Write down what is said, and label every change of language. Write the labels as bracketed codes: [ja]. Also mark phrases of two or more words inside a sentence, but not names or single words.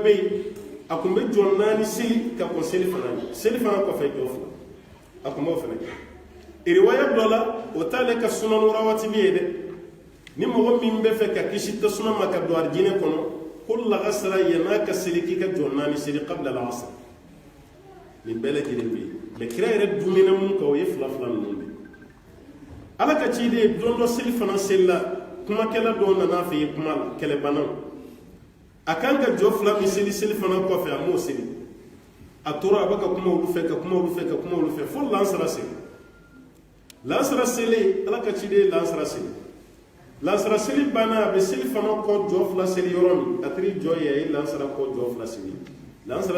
[bm] bɛ yen a kun bɛ jɔ 4 seli ka kɔn seli fana kɔfɛ jɔ fila a kun b'o fana kɛ riwaya dɔ la o t'ale ka [ar] السنن الرواتب [bm] ye dɛ ni mɔgɔ min bɛ fɛ ka kisi tasuma ma ka don arijinɛ kɔnɔ ko lagasara yan'a ka seli k'i ka jɔ 4 seli [ar] قبل العصر [bm] nin bɛɛ lajɛlen bɛ yen mais kira yɛrɛ dumina mun kan o ye fila ninnu de ala ka ciden don dɔ seli fana selila kumakɛla dɔw nana fɛ yen kuma la kɛlɛbanaw a kan ka jɔ fila min seli fana kɔfɛ a m'o seli a tora a bɛ ka kuma olu fɛ fo lansara seli ala ka ciden ye lansara seli banna a bɛ seli fana kɔ jɔ fila seli yɔrɔ min a tiri jɔ ye a ye lansara kɔ jɔ fila seli lansara